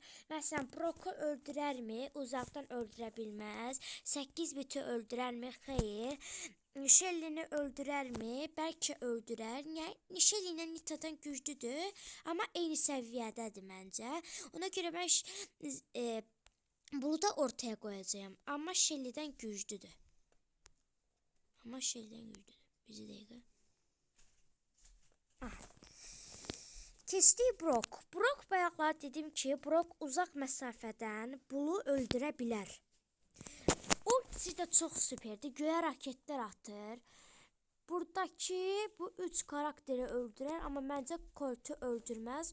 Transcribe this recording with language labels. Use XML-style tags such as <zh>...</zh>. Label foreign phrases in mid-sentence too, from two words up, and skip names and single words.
<az>Məsələn, Brock'u öldürərmi? Uzaqdan öldürə bilməz. 8 biti öldürərmi? Xeyr. Shelly'ni öldürərmi? Bəlkə öldürər. Yəni Shelly ilə Nita'dan güclüdür, amma eyni səviyyədədir məncə. Ona görə mən bunu da ortaya koyacağım.</az> <tr>Ama Shelly'den güçlüdür. Bir dakika.</tr> <az>Keçdik Brock. Brock bayaqlar dedim ki, Brock uzaq məsafədən Bull'u öldürə bilər. Ultisi də çox süperdir. Göyə raketlər atır. Buradakı bu 3 karakteri öldürər, amma məncə Colt'u öldürməz.</az>